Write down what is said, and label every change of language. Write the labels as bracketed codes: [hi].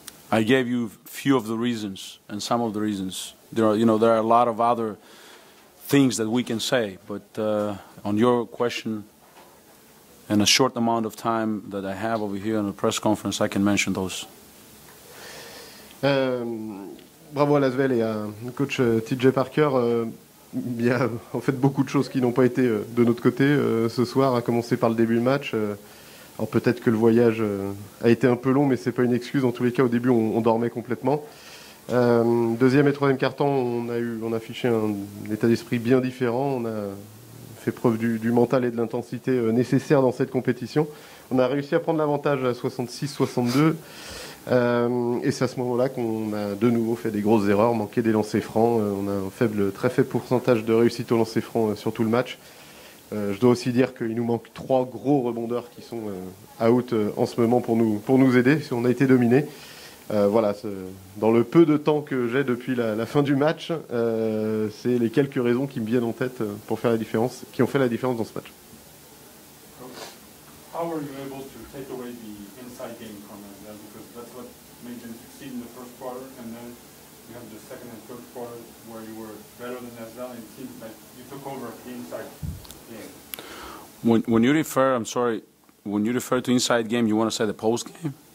[en] I gave you a few of the reasons and some of the reasons. There are a lot of other things that we can say, but on your question, in a short amount of time that I have over here in the press conference, I can mention those. [fr] Bravo à Lasvel et à coach TJ Parker. Il y a en fait beaucoup de choses qui n'ont pas été de notre côté ce soir, à commencer par le début du match. Alors peut-être que le voyage a été un peu long, mais c'est pas une excuse. En tous les cas, au début, on dormait complètement. Deuxième et troisième quart-temps, on a affiché un état d'esprit bien différent. On a fait preuve du mental et de l'intensité nécessaires dans cette compétition. On a réussi à prendre l'avantage à 66-62. Et c'est à ce moment-là qu'on a de nouveau fait des grosses erreurs, manqué des lancers francs. On a un très faible pourcentage de réussite au lancer franc sur tout le match. Je dois aussi dire qu'il nous manque 3 gros rebondeurs qui sont out en ce moment pour nous aider. On a été dominé. Voilà, dans le peu de temps que j'ai depuis la fin du match, c'est les quelques raisons qui me viennent en tête pour faire la différence, qui ont fait la différence dans ce match. [en] How were you able to take away the inside game from Asvel? Because that's what made them succeed in the first quarter, and then you have the second and third quarter where you were better than Asvel, and it seems like you took over the inside game. When you refer, I'm sorry, when you refer to inside game, you want to say the post game?